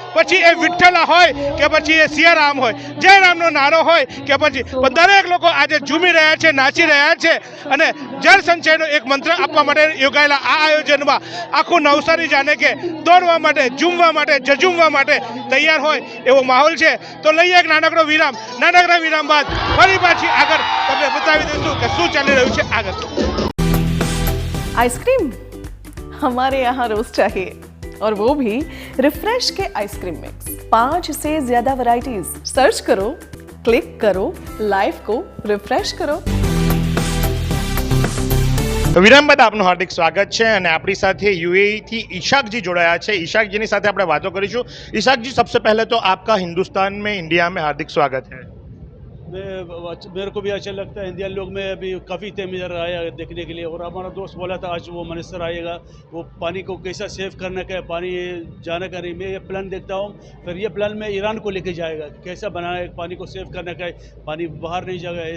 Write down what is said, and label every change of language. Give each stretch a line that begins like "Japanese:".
Gujarati: પછી એ વિઠ્ઠલા હોય કે પછી એ સિયારામ હોય, જયરામનો નારો હોય કે પછી દરેક લોકો આજે ઝૂમી રહ્યા છે, નાચી રહ્યા છે અને જળ સંચયનો એક મંત્ર આપવા માટે યોજાયેલા આ આયોજનમાં આખું નવસારી જાણે કે દોડવા માટે, ઝૂમવા માટે, ઝઝૂમવા માટે તૈયાર હોય એવો માહોલ છે. તો લઈએ એક નાનકડો વિરામ. નાનકડા વિરામ બાદ ફરી પાછી આગળ તમને બતાવી દઈશું કે શું ચાલી રહ્યું છે આગળ.
Hindi: आइसक्रीम हमारे यहाँ रोज चाहिए और वो भी रिफ्रेश के आइसक्रीम मिक्स. 5 से ज्यादा वैरायटीज. सर्च करो, क्लिक करो, लाइफ को रिफ्रेश करो.
Gujarati: વિરામ બાદ આપનું હાર્દિક સ્વાગત છે અને આપણી સાથે યુએઈ થી ઈશાકજી જોડાયા છે. ઈશાકજીની સાથે આપણે વાતો કરીશું.
Hindi: ઈશાકજી, सबसे पहले तो आपका हिंदुस्तान में, इंडिया में हार्दिक स्वागत है. मेरे को भी अच्छा लगता है. इंडियन लोग में अभी काफ़ी टाइम इधर आया देखने के लिए और हमारा दोस्त बोला था आज वो मिनिस्टर आएगा, वो पानी को कैसा सेव करने का है, पानी जाने का नहीं. मैं ये प्लान देखता हूँ, फिर ये प्लान में ईरान को लेके जाएगा, कैसा बनाना है पानी को सेव करने का है, पानी बाहर नहीं जाएगा.